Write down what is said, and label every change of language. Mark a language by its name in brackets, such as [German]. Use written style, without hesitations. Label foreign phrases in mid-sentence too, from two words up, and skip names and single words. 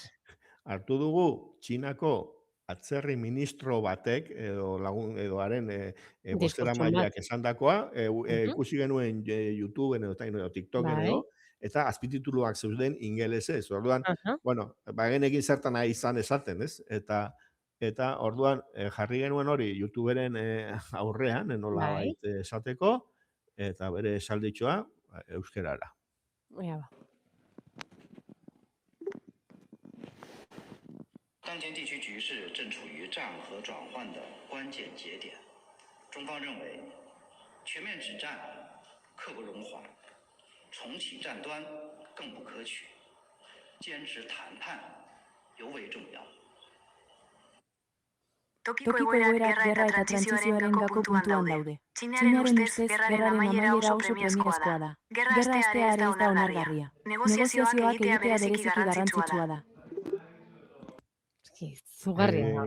[Basque] Hartu dugu txinako atzerri ministro batek, edo haren bozeramaileak esandakoa, ikusi genuen YouTubeen edo TikToken edo, eta azpitituluak zeuden ingelesez. Orduan, bueno, bagenekin zertan nahi izan esaten, ez? Eta orduan jarri genuen hori YouTuberen aurrean, nola baita esateko, eta bere esalditxoa euskerara. Ea ba. [Chinese] 当前地区局势正处于战和转换的关键节点，中方认为，全面止战刻不容缓，重启战端更不可取，坚持谈判尤为重要。 [Basque] Tokiko egoerak gerra eta trantsizioaren gako puntuan daude. Txinaren ustez, gerraren amaiera oso premiazkoa da. Gerra hastea ere ez da onargarria. Negoziazioak egitea bereziki garrantzitsua da. Zugarria da.